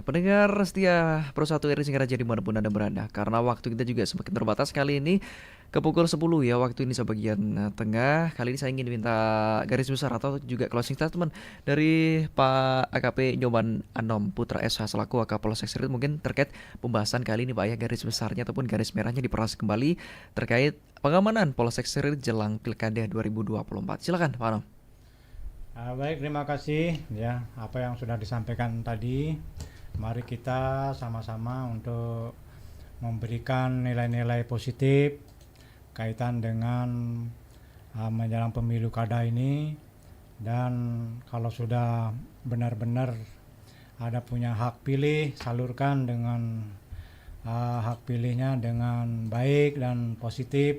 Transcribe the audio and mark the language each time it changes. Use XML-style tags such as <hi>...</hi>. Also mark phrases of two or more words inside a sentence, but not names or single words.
<id>Pendengar setia Pro1 RRI Singaraja dimanapun Anda berada, karena waktu kita juga semakin terbatas kali ini ke pukul 10 ya waktu Indonesia bagian tengah. Kali ini saya ingin minta garis besar atau juga</id> <en>closing statement</en> <id>dari Pak AKP Nyoman Anom Putra SH selaku Wakapolsek Polsek Seririt, mungkin terkait pembahasan kali ini Pak ya, garis besarnya ataupun garis merahnya diperas kembali terkait pengamanan Polsek Seririt jelang Pilkada 2024. Silakan Pak Anom. Baik, terima kasih ya apa yang sudah disampaikan tadi. Mari kita sama-sama untuk memberikan nilai-nilai positif kaitan dengan menjelang pemilu kada ini, dan kalau sudah benar-benar ada punya hak pilih, salurkan dengan hak pilihnya dengan baik dan positif.</id>